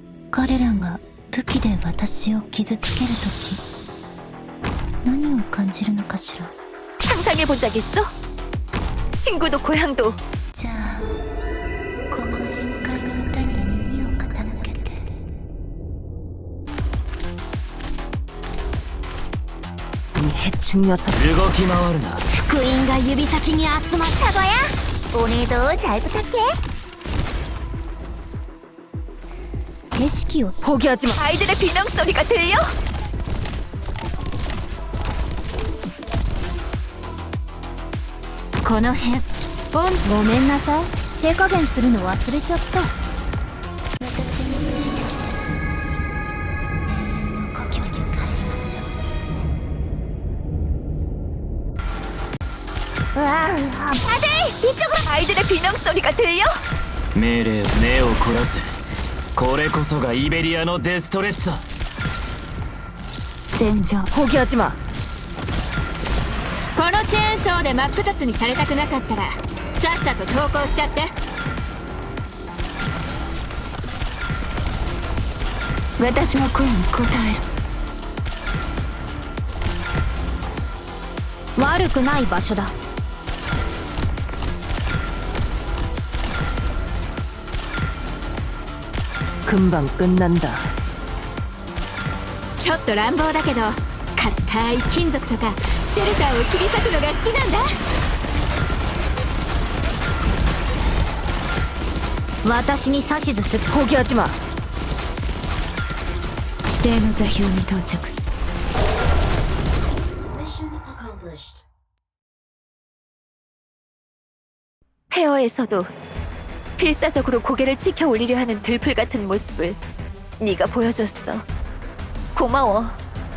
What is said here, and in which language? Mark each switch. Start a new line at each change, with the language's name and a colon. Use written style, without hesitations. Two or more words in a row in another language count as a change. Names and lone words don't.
Japanese: 彼らが武器で私を傷つけるとき何を感じるのかしら。
Korean: 상상해본 적 있어? 친구도 고향도.
Japanese: じゃあこの宴会の歌に耳を傾けて。
Korean: 이 해충 녀석.
Japanese: 動き回るな。福音が指先に集まった。
Korean: 사과야, 오늘도 잘 부탁해.
Japanese: 景色を
Korean: 포기하지 마. 아이들의 비명 소리가 들려?
Japanese: この辺ごめんなさい。手加減するの忘れちゃった。私についてきて永遠の故郷に帰りましょう。
Korean: 다들 이쪽으로. 아이들의 비명 소리가 들려?
Japanese: 命令を目を凝らせ。これこそがイベリアのデストレッツァ。戦場
Korean: 포기하지 마.
Japanese: このチェーンソーで真っ二つにされたくなかったらさっさと投降しちゃって。私の声に応える。悪くない場所だ。
Korean: 금방 끝난다.
Japanese: ちょっと乱暴だけど硬い金属とかシェルターを切り裂くのが好きなんだ。私に指図する。
Korean: 포기하지 마.
Japanese: 指定の座標に到着。
Korean: 페어에서도 필사적으로 고개를 치켜 올리려 하는 들풀 같은 모습을 네가 보여줬어. 고마워.